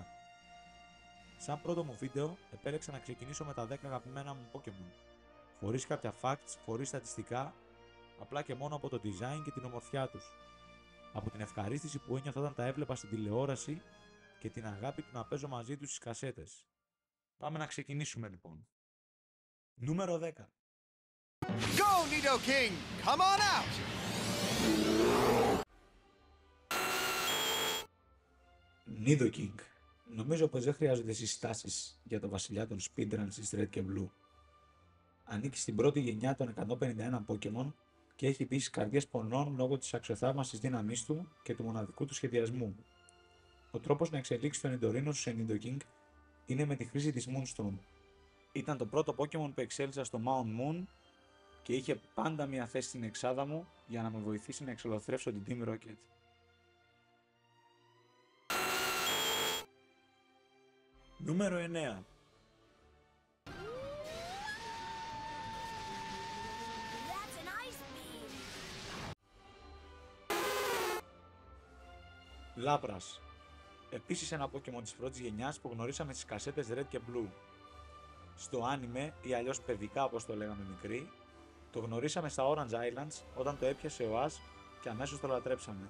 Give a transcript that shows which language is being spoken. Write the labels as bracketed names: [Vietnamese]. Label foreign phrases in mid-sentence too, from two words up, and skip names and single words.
[Greek] Σαν πρώτο μου βίντεο επέλεξα να ξεκινήσω με τα 10 αγαπημένα μου Pokemon, χωρίς κάποια facts, χωρίς στατιστικά, απλά και μόνο από το design και την ομορφιά τους. Από την ευχαρίστηση που ένιωθα όταν τα έβλεπα στην τηλεόραση και την αγάπη του να παίζω μαζί τους στις κασέτες. Πάμε να ξεκινήσουμε λοιπόν. Νούμερο 10. [English] Go, Nidoking! Come on out! [Greek] Nidoking. Νομίζω πως δεν χρειάζονται συστάσεις για το βασιλιά των speedruns της Red και Blue. Ανήκει στην πρώτη γενιά των 151 Pokemon και έχει μπει στις καρδιές πονών λόγω της αξιοθαύμασης δύναμής του και του μοναδικού του σχεδιασμού. Ο τρόπος να εξελίξει τον Nidorino σε Nidoking είναι με τη χρήση της Moonstone. Ήταν το πρώτο Pokemon που εξέλιξα στο Mount Moon και είχε πάντα μια θέση στην εξάδα μου για να με βοηθήσει να εξολοθρεύσω την Team Rocket. Νούμερο 9. [English] That's an ice beam. [Greek] Λάπρας. Επίσης ένα Pokemon της πρώτης γενιάς που γνωρίσαμε στις κασέτες Red και Blue. Στο άνιμε ή αλλιώς παιδικά όπως το λέγαμε μικροί, το γνωρίσαμε στα Orange Islands όταν το έπιασε ο Ash και αμέσως το λατρέψαμε.